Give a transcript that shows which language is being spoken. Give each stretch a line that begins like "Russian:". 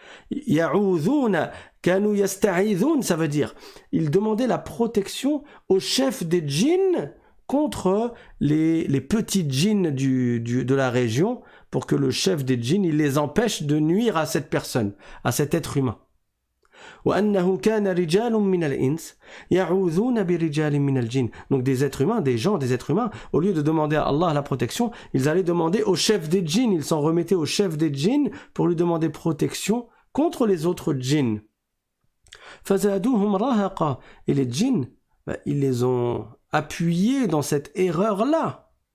Arabic: Ya'udhuna kanu yasta'idhun,
French: ça veut dire ils demandaient la protection au chef des djinns contre les petits djinns de la région, pour que le chef des djinns il les empêche de nuire à cette personne, à cet être humain.
Arabic: وأنه كان رجال من الإنس يعوذون برجال من الجن.
French: Donc des êtres humains, des êtres humains, au lieu de demander à Allah la protection, ils allaient demander au chef des djinns, ils s'en remettaient au chef des djinns pour lui demander protection contre les autres djinns.
Arabic: فزادوهم رهقا.
French: Et les djinns, ils les ont appuyés dans cette erreur-là.